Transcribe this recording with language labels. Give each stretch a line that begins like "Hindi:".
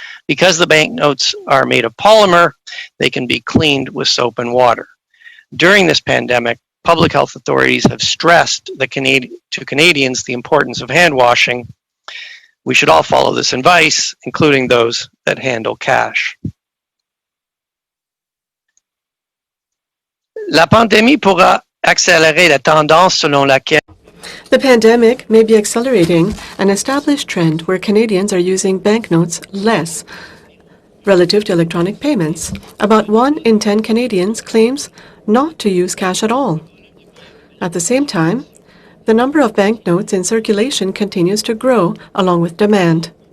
English: Because the banknotes are made of polymer, they can be cleaned with soap and water. During this pandemic, public health authorities have stressed to Canadians the importance of hand washing. We should all follow this advice, including those that handle cash.
French: La pandémie pourra accélérer la tendance selon laquelle
English: the pandemic may be accelerating an established trend where Canadians are using banknotes less relative to electronic payments. About 1 in 10 Canadians claims not to use cash at all. At the same time, the number of banknotes in circulation continues to grow along with demand.